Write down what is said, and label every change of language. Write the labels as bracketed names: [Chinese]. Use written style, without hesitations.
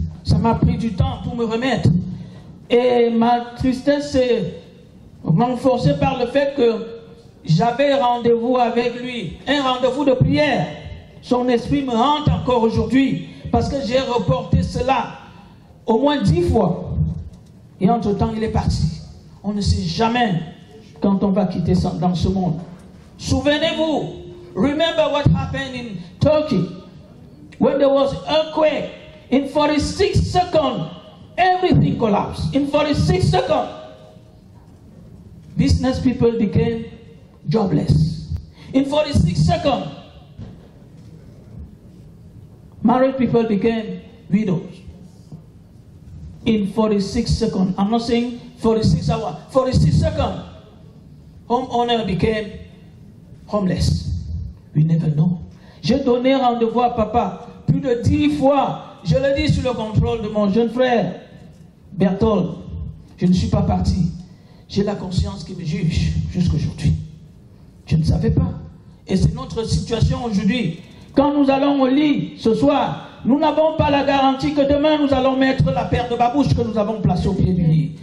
[French] Ça m'a pris du temps pour me remettre. Et ma tristesse s'est renforcée par le fait que j'avais rendez-vous avec lui, un rendez-vous de prière. Son esprit me hante encore aujourd'hui parce que j'ai reporté cela au moins 10 fois. Et entre-temps, il est parti. On ne sait jamais quand on va quitter dans ce monde. Souvenez-vous, [English] remember what happened in Turkey when there was an earthquake. In 46 seconds, everything collapsed. In 46 seconds, business people became jobless. In 46 seconds, married people became widows. In 46 seconds, I'm not saying 46 hours, 46 seconds, homeowner became homeless. We never know. [French] J'ai donné rendez-vous à papa plus de 10 fois. Je le dis sous le contrôle de mon jeune frère, Berthold. Je ne suis pas parti. J'ai la conscience qui me juge jusqu'aujourd'hui. Je ne savais pas. Et c'est notre situation aujourd'hui. Quand nous allons au lit ce soir, nous n'avons pas la garantie que demain nous allons mettre la paire de babouches que nous avons placée au pied du lit.